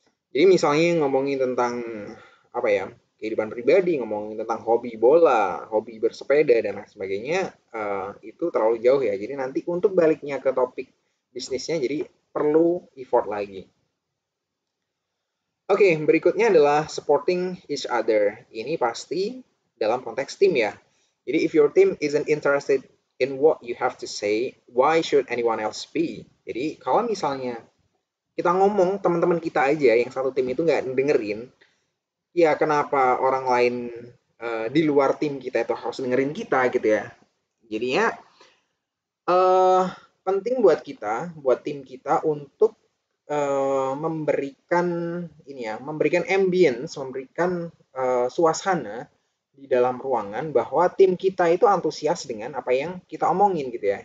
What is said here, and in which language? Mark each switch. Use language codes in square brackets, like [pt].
[id] Jadi misalnya ngomongin tentang apa ya, kehidupan pribadi, ngomongin tentang hobi bola, hobi bersepeda dan lain sebagainya, itu terlalu jauh ya. Jadi nanti untuk baliknya ke topik bisnisnya, jadi perlu effort lagi. Oke, berikutnya adalah [en] supporting each other. [id] Ini pasti dalam konteks tim ya. [en] Jadi if your team isn't interested in what you have to say, why should anyone else be? [id] Jadi kalau misalnya kita ngomong teman-teman kita aja yang satu tim itu nggak dengerin, ya kenapa orang lain di luar tim kita itu harus dengerin kita gitu ya. Jadinya eh penting buat kita, buat tim kita untuk memberikan ini ya, memberikan ambience, memberikan suasana di dalam ruangan bahwa tim kita itu antusias dengan apa yang kita omongin gitu ya.